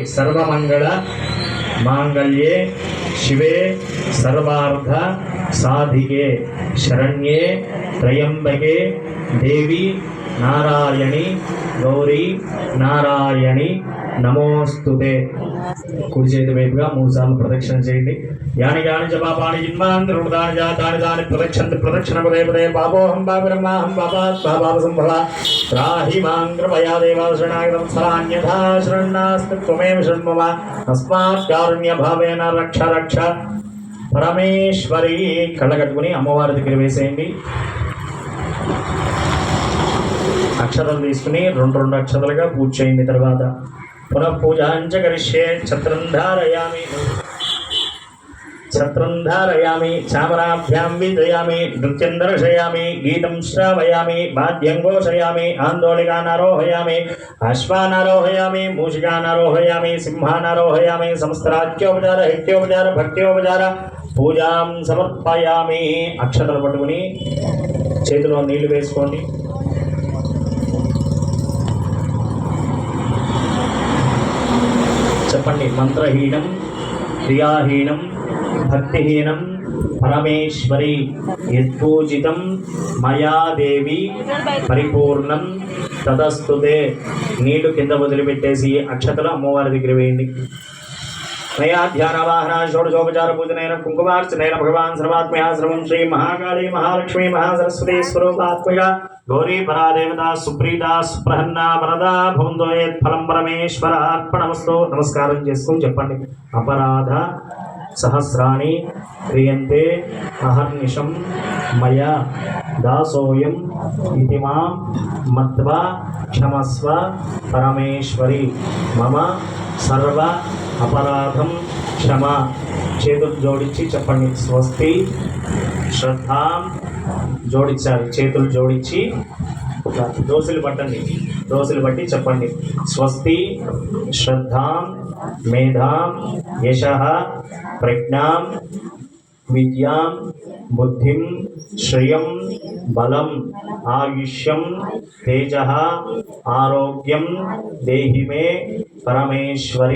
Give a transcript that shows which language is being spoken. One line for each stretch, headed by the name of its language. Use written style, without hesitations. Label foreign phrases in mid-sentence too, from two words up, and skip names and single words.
Sanskrit: सर्वमङ्गल मांगल्ये शिवे सर्वार्थ साधिके शरण्ये त्र्यंबके देवी नारायणी गौरी नारायणी नमोस्तुते
Telugu: కుడి చేతి వైపుగా 3 సార్లు ప్రదక్షిణ చేయండి
Sanskrit: యాని యాని చ పాపాని జన్మాంతర వృతాని జాతాని దాని ప్రదక్షిణ పదే పదే పాపోహం పాపిరమాహం పాపాత్ పాపాప సంభవ త్రాహి మాం కృపయా దేవాశరణాగతం సరాన్యథా శరణాస్తి త్వమేవ శరణ్మమ తస్మాత్ కారుణ్య భావేన రక్ష రక్ష పరమేశ్వరి.
Telugu: కళ్ళ కట్టుకుని అమ్మవారి దగ్గర వేసేయండి. అక్షతలు తీసుకుని రెండు అక్షతలుగా పూజ చేయండి.
Sanskrit: తర్వాత पुनः पूजांच करिष्ये छत्रं धारयामि चामराभ्यां वीजयामि नृत्यं दर्शयामि गीतं श्रावयामि वाद्यं घोषयामि आन्दोलिकानारोहयामि अश्वानारोहयामि मूषिकानारोहयामि सिंहानारोहयामि समस्तराज्योपचार हित्योपचार भक्त्योपचार पूजां समर्पयामि.
Telugu: అక్షతలు పట్టుకుని చేతిలో నీళ్లు వేసుకోండి. చెప్పండి.
Sanskrit: మంత్రహీనం క్రియాహీనం భక్తిహీనం పరమేశ్వరి యత్పూజితం మయా దేవి పరిపూర్ణం తదస్తుతే.
Telugu: నీళ్లు కింద వదిలిపెట్టేసి అక్షతలు అమ్మవారి దగ్గర వేయండి.
Sanskrit: मया ध्यानवाहना षोडशोपचार पूजनेन कुंकुमार्चनेन भगवान् सर्वात्मया सर्वं श्री महाकाली महालक्ष्मी महासरस्वती स्वरूपात्मिका गौरी परादेवता सुप्रीता सुप्रहन्ना वरदा भवन्तो यत्फलं परमेश्वरार्पणमस्तु.
Telugu: नमस्कारं చేసుకొని చెప్పండి.
Sanskrit: अपराध सहस्राणि क्रियन्ते अहर्निशं मया दासोऽयं इति मां मत्वा क्षमस्व परमेश्वरी मम सर्व अपराधं क्षमा.
Telugu: చేతులు జోడించి చెప్పండి.
Sanskrit: స్వస్తి శ్రద్ధాం
Telugu: జోడించాలి. చేతులు జోడించి దోసులు పట్టండి. దోసులు బట్టి చెప్పండి.
Sanskrit: స్వస్తి శ్రద్ధాం మేధాం యశః ప్రజ్ఞాం విద్యాం బుద్ధిం శ్రియం బలం ఆయుష్యం తేజ ఆరోగ్యం దేహి మే పరమేశ్వరి.